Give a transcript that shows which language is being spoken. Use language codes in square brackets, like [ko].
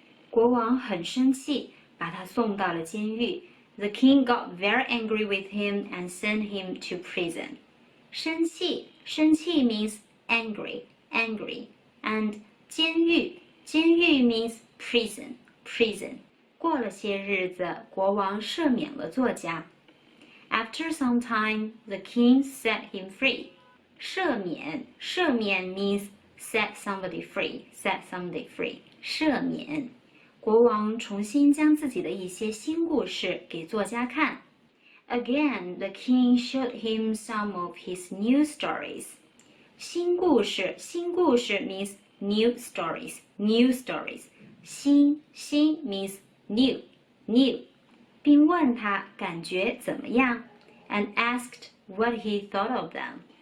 [zh] 国王很生气，把他送到了监狱。 [en] The king got very angry with him and sent him to prison. 生气 means angry. And 监狱 means prison. [zh] 过了些日子，国王赦免了作家。 [en] After some time, the king set him free. 赦免 means set somebody free, set somebody free. [zh] 赦免。国王重新将自己的一些新故事给作家看。 [en] Again, the king showed him some of his new stories. 新故事 means new stories, new stories. 新 means new, new. [zh] 并问他感觉怎么样 [en] and asked what he thought of them.